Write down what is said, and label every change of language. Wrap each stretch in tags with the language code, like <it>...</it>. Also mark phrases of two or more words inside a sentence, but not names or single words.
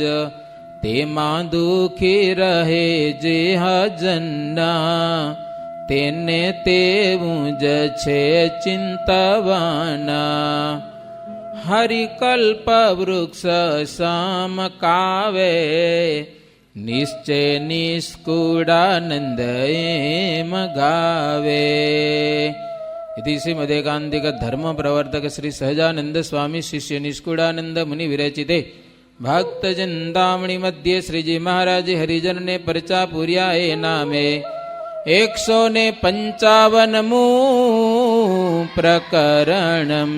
<gu>તેમાં દુઃખી રહે જે હજન્ના, તેને તેવું જ છે ચિંતવાના. હરિકલ્પ વૃક્ષ સમકાવે, નિશ્ચય નિષ્કુળાનંદ એમ ગાવે.</gu> <sa>इति श्रीमदेकान्तिक धर्म प्रवर्तक श्री सहजानंद स्वामी शिष्य निष्कुड़ानंद मुनि विरचिते भक्त चिंतामणि मध्य श्रीजी महाराज</sa> <gu>હરિજન ને પરચા પુર્યા એ નામે</gu> <sa>155 प्रकरणम.</sa>